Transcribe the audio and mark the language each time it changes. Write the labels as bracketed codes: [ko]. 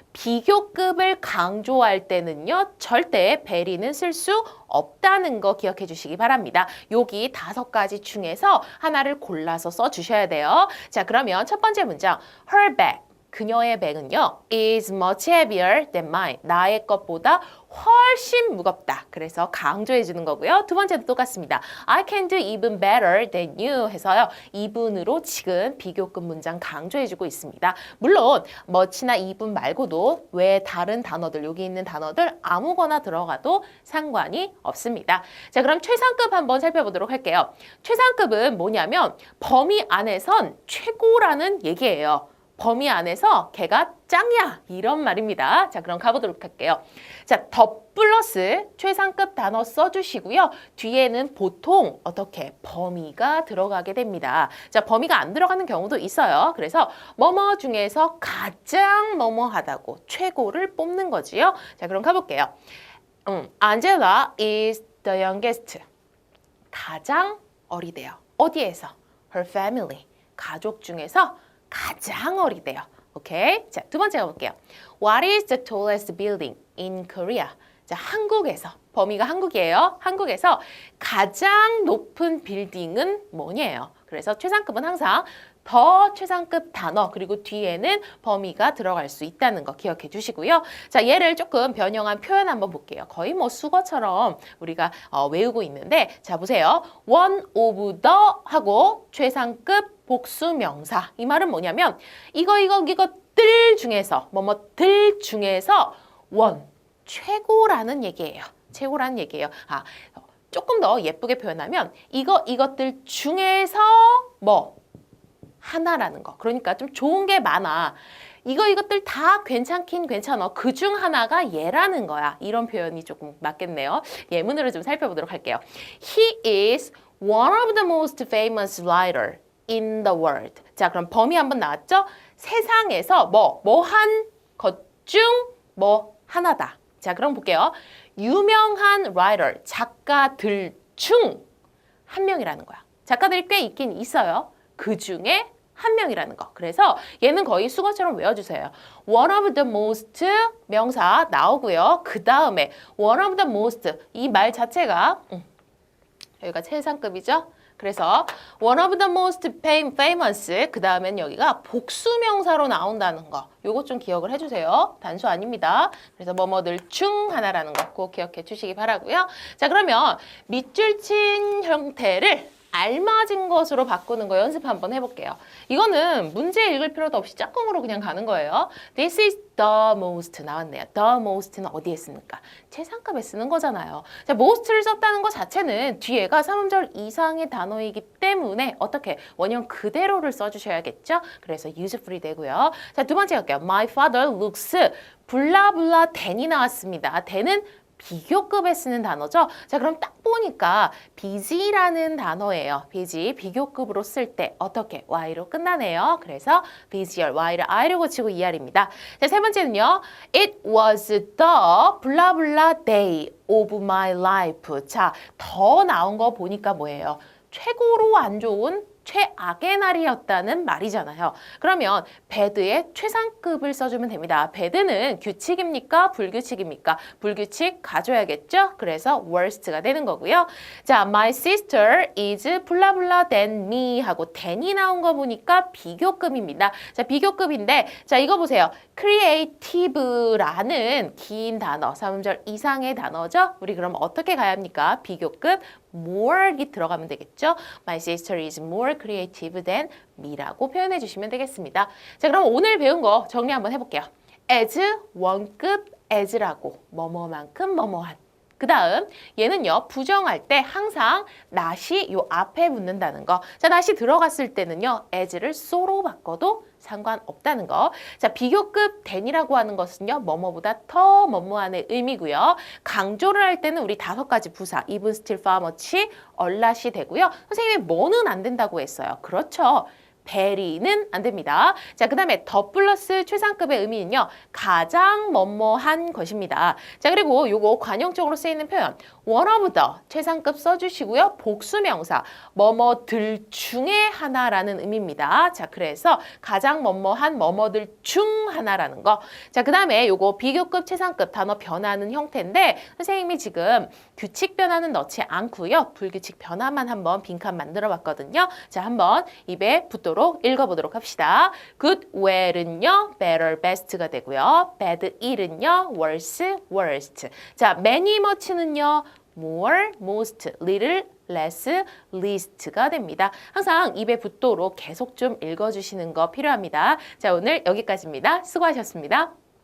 [ko] 비교급을 강조할 때는요. 절대 very는 쓸 수 없다는 거 기억해 주시기 바랍니다. 여기 5가지 중에서 하나를 골라서 써주셔야 돼요. 자, 그러면 첫 번째 문장 [en] her bag [ko] 그녀의 백은요 [en] is much heavier than mine. [ko] 나의 것보다 훨씬 무겁다. 그래서 강조해 주는 거고요. 두 번째도 똑같습니다. [en] I can do even better than you 해서요. [ko] even으로 지금 비교급 문장 강조해 주고 있습니다. 물론 much나 even 말고도 왜 다른 단어들 여기 있는 단어들 아무거나 들어가도 상관이 없습니다. 자, 그럼 최상급 한번 살펴보도록 할게요. 최상급은 뭐냐면 범위 안에선 최고라는 얘기예요. 범위 안에서 걔가 짱이야 이런 말입니다. 자, 그럼 가보도록 할게요. 자, 더 플러스 최상급 단어 써주시고요. 뒤에는 보통 어떻게 범위가 들어가게 됩니다. 자, 범위가 안 들어가는 경우도 있어요. 그래서 뭐뭐 중에서 가장 뭐뭐하다고 최고를 뽑는 거지요. 자, 그럼 가볼게요. [en] Angela is the youngest. [ko] 가장 어리대요. 어디에서? [en] Her family. [ko] 가족 중에서 가장 어리대요. 오케이? 자, 두 번째 가볼게요. [en] What is the tallest building in Korea? [ko] 자, 한국에서, 범위가 한국이에요. 한국에서 가장 높은 빌딩은 뭐냐예요? 그래서 최상급은 항상 더 최상급 단어 그리고 뒤에는 범위가 들어갈 수 있다는 거 기억해 주시고요. 자, 얘를 조금 변형한 표현 한번 볼게요. 거의 뭐 수거처럼 우리가 외우고 있는데 자, 보세요. [en] one of the [ko] 하고 최상급 복수 명사. 이 말은 뭐냐면 이거 뭐뭐들 중에서 뭐뭐들 중에서 원 최고라는 얘기예요. 최고라는 얘기예요. 조금 더 예쁘게 표현하면 이것들 중에서 뭐 하나라는 거. 그러니까 좀 좋은 게 많아. 이것들 다 괜찮긴 괜찮아. 그중 하나가 얘라는 거야. 이런 표현이 조금 맞겠네요. 예문으로 좀 살펴보도록 할게요. [en] He is one of the most famous writer in the world. [ko] 자, 그럼 범위 한번 나왔죠? 세상에서 뭐 한 것 중 뭐 하나다. 자, 그럼 볼게요. 유명한 writer, 작가들 중 한 명이라는 거야. 작가들이 꽤 있긴 있어요. 그 중에 한 명이라는 거. 그래서 얘는 거의 수거처럼 외워주세요. [en] One of the most [ko] 명사 나오고요. 그 다음에 [en] one of the most [ko] 이 말 자체가 여기가 최상급이죠. 그래서 [en] one of the most famous [ko] 그 다음엔 여기가 복수명사로 나온다는 거. 요거 좀 기억을 해주세요. 단수 아닙니다. 그래서 뭐뭐들 중 하나라는 거 꼭 기억해 주시기 바라고요. 자, 그러면 밑줄 친 형태를 알맞은 것으로 바꾸는 거 연습 한번 해볼게요. 이거는 문제 읽을 필요도 없이 짝꿍으로 그냥 가는 거예요. [en] This is the most [ko] 나왔네요. The most는 어디에 씁니까? 최상급에 쓰는 거잖아요. 자, most를 썼다는 것 자체는 뒤에가 3음절 이상의 단어이기 때문에 어떻게 원형 그대로를 써주셔야겠죠? 그래서 usefully 되고요. 자, 두 번째 갈게요. [en] My father looks 블라블라 than이 [ko] 나왔습니다. than은 비교급에 쓰는 단어죠. 자, 그럼 딱 보니까 busy라는 단어예요. busy, 비교급으로 쓸 때 어떻게? y로 끝나네요. 그래서 busier, y를 i로 고치고 ER입니다. 자, 세 번째는요. [en] It was the 블라블라 day of my life. [ko] 자, 더 나온 거 보니까 뭐예요? 최고로 안 좋은 최악의 날이었다는 말이잖아요. 그러면 bad의 최상급을 써주면 됩니다. bad는 규칙입니까? 불규칙입니까? 불규칙 가져야겠죠? 그래서 worst가 되는 거고요. 자, [en] my sister is [ko] 블라블라 [en] than me [ko] 하고 than이 나온 거 보니까 비교급입니다. 자, 비교급인데 자, 이거 보세요. creative라는 긴 단어, 3음절 이상의 단어죠? 우리 그럼 어떻게 가야 합니까? 비교급 more이 들어가면 되겠죠? [en] My sister is more creative than me [ko] 라고 표현해 주시면 되겠습니다. 자, 그럼 오늘 배운 거 정리 한번 해볼게요. as, 원급 as라고 뭐뭐만큼 뭐뭐한. 그 다음 얘는요. 부정할 때 항상 not이 요 앞에 붙는다는 거. 자, not이 들어갔을 때는요. as를 so로 바꿔도 상관없다는 거. 자, 비교급 than이라고 하는 것은요. 뭐뭐보다 더 뭐뭐한의 의미고요. 강조를 할 때는 우리 5가지 부사 even, still, far, much, a lot이 되고요. 선생님이 뭐는 안 된다고 했어요. 그렇죠. very는 안 됩니다. 자, 그 다음에 더 플러스 최상급의 의미는요. 가장 뭐뭐한 것입니다. 자, 그리고 요거 관용적으로 쓰이는 표현 [en] one of the [ko] 최상급 써주시고요. 복수명사 뭐뭐들 중에 하나라는 의미입니다. 자, 그래서 가장 뭐뭐한 뭐뭐들 중 하나라는 거. 자, 그 다음에 요거 비교급 최상급 단어 변화하는 형태인데 선생님이 지금 규칙 변화는 넣지 않고요. 불규칙 변화만 한번 빈칸 만들어 봤거든요. 자, 한번 입에 붙도록 읽어보도록 합시다. [en] good, well은요, better, best가 되고요. bad, ill은요, worse, worst. 자, many, much는요, more, most, little, less, least가 됩니다. [ko] 항상 입에 붙도록 계속 좀 읽어주시는 거 필요합니다. 자, 오늘 여기까지입니다. 수고하셨습니다.